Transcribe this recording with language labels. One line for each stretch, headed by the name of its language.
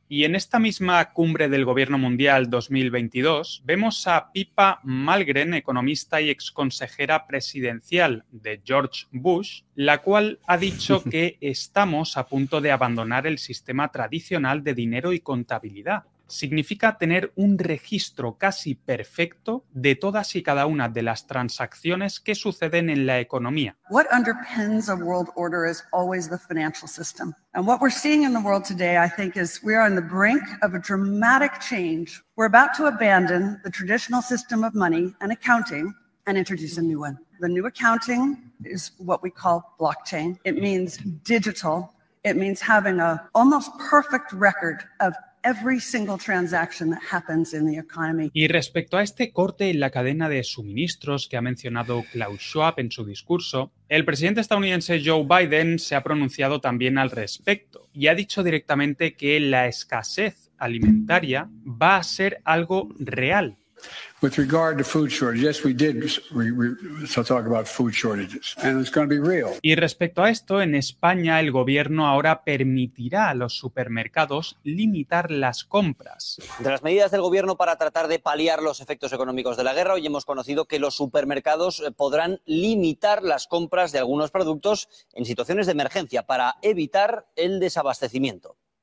Spanish: Y en esta misma cumbre del Gobierno Mundial 2022, vemos a Pippa Malgren, economista y exconsejera presidencial de George Bush, la cual ha dicho que estamos a punto de abandonar el sistema tradicional de dinero y contabilidad. significa tener un registro casi perfecto de todas y cada una de las transacciones que suceden en la economía.
English: What underpins a world order is always the financial system. And what we're seeing in the world today, I think, is we are on the brink of a dramatic change. We're about to abandon the traditional system of money and accounting and introduce a new one. The new accounting is what we call blockchain. It means digital. It means having a almost perfect record of every single transaction that happens in the economy.
Spanish: Y respecto a este corte en la cadena de suministros que ha mencionado Klaus Schwab en su discurso, el presidente estadounidense Joe Biden se ha pronunciado también al respecto y ha dicho directamente que la escasez alimentaria va a ser algo real.
English: With regard to food shortages, yes, we did talk about food shortages, and it's going to be real.
Spanish: Y respecto a esto, en España el gobierno ahora permitirá a los supermercados limitar las compras. Entre las medidas del gobierno para tratar de paliar los efectos económicos de la guerra, hoy hemos conocido que los supermercados podrán limitar las compras de algunos productos en situaciones de emergencia para evitar el desabastecimiento.